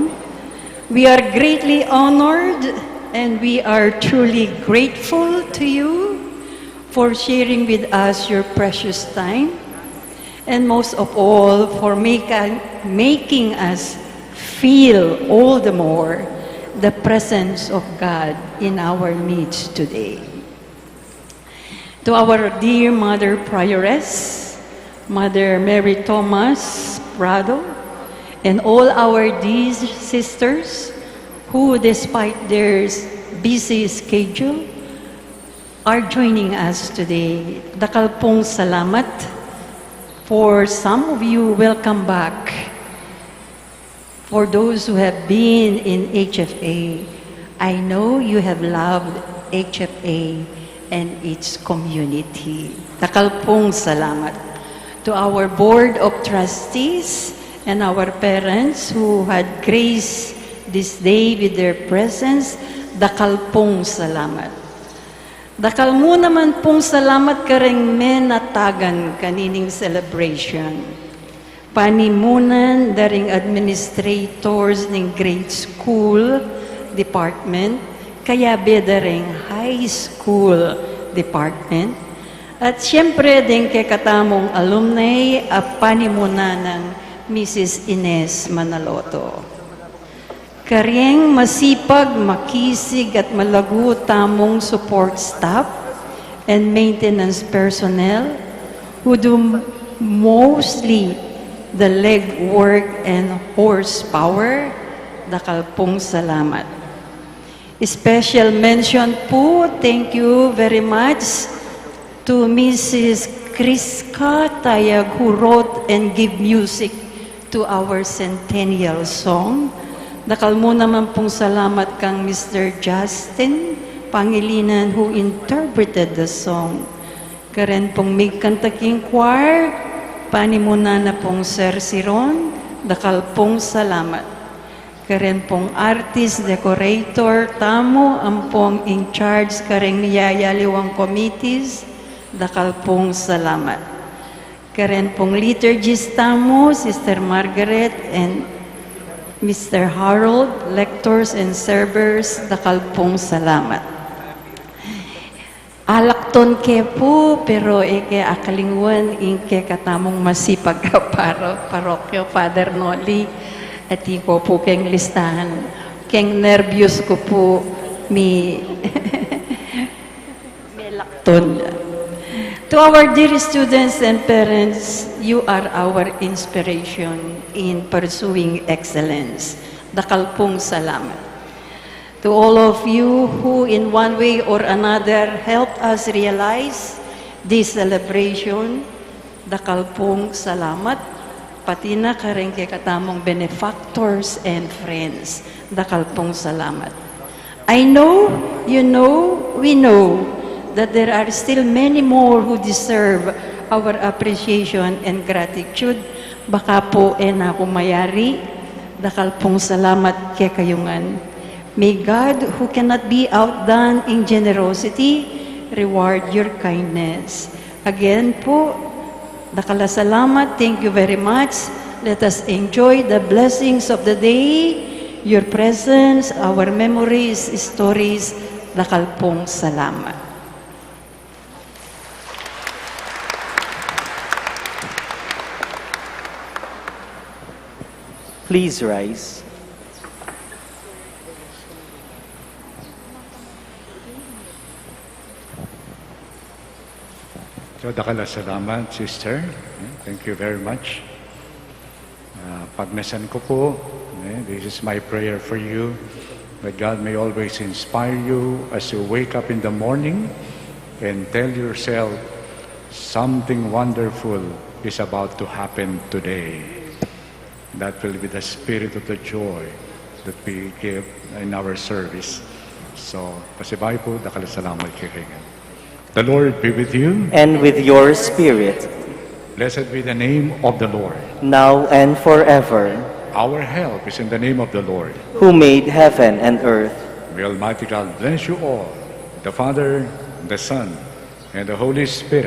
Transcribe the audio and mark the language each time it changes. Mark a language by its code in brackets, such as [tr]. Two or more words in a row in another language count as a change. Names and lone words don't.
[en] We are greatly honored and we are truly grateful to you for sharing with us your precious time, and most of all for making us feel all the more the presence of God in our midst today. To our dear Mother Prioress, Mother Mary Thomas Prado, and all our dear sisters who, despite their busy schedule, are joining us today. [pam] Dacal pong salamat. [en] For some of you, welcome back. For those who have been in HFA, I know you have loved HFA and its community. [pam] Dacal pong salamat. [en] To our Board of Trustees and our parents who had graced this day with their presence, [pam] dakal pong salamat. Dakal mo naman pong salamat kareng menatagan kanining celebration. Panimunan daring administrators ng [en] grade school department, [pam] kaya bedaring [en] high school department, [pam] at siyempre din kay katamong alumni at panimuna ng Mrs. [en] Ines Manaloto. [pam] Karing masipag, makisig at malago tamong [en] support staff and maintenance personnel who do mostly the legwork and horsepower, [pam] dakal pong salamat. [en] Special mention po, thank you very much to Mrs. Kriska Tayag who wrote and gave music to our centennial song. [pam] Dakal mo naman pong salamat kang Mr. [en] Justin Pangilinan who interpreted the song. [pam] Karen pong may kantaking choir, panimuna na pong Sir Siron, dakal pong salamat. Karen pong artist, decorator, tamo, ang pong [en] in charge, [pam] kareng niyayaliwang committees, dakal pong salamat. Karen pong liturgist tamo, [en] Sister Margaret and Mr. Harold, lectors and servers, [pam] dakal pong salamat. Alakton ke po, pero eke akalingwan, inke katamong masipag ka parokyo, Father Noli, at po po keng listahan Keng nervyos ko po may lakton. [en] To our dear students and parents, you are our inspiration in pursuing excellence. [pam] Dacal pong salamat. [en] To all of you who in one way or another helped us realize this celebration, [pam] dakal pong salamat. Pati na kareng kay katamong [en] benefactors and friends, [pam] dakal pong salamat. [en] I know, you know, we know that there are still many more who deserve our appreciation and gratitude. [pam] Baka po na kumayari, dakal pong salamat kay kayungan. [en] May God, who cannot be outdone in generosity, reward your kindness. [pam] Again po, dakala salamat, [en] thank you very much. Let us enjoy the blessings of the day, your presence, our memories, stories, [pam] dakal pong salamat. [en] Please rise. So, [pam] dakala salamat, [en] sister. Thank you very much. [pam] Pagnasan ko po, [en] this is my prayer for you, that God may always inspire you as you wake up in the morning and tell yourself something wonderful is about to happen today. That will be the spirit of the joy that we give in our service. So, [pam] pasibay po, dakala salamat kay Kaigan. [en] The Lord be with you. And with your spirit. Blessed be the name of the Lord. Now and forever. Our help is in the name of the Lord, who made heaven and earth. May Almighty God bless you all, the Father, the Son, and the Holy Spirit.